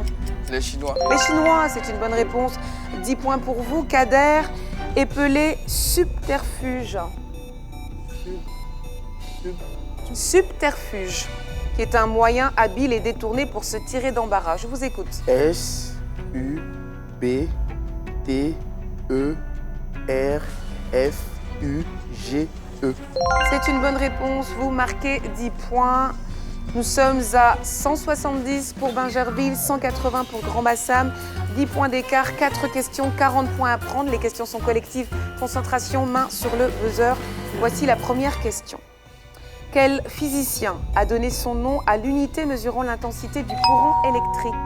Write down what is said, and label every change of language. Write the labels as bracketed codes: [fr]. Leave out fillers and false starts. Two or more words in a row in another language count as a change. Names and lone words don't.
[fr] Les Chinois. Les Chinois, c'est une bonne réponse. 10 points pour vous. Kader, épelé subterfuge. Subterfuge, qui est un moyen habile et détourné pour se tirer d'embarras. Je vous écoute. S-U-B-T-E-R-F-U-G-E. C'est une bonne réponse, vous marquez 10 points. Nous sommes à 170 pour Bingerville, 180 pour Grand-Bassam. 10 points d'écart, 4 questions, 40 points à prendre. Les questions sont collectives. Concentration, main sur le buzzer. Voici la première question. Quel physicien a donné son nom à l'unité mesurant l'intensité du courant électrique?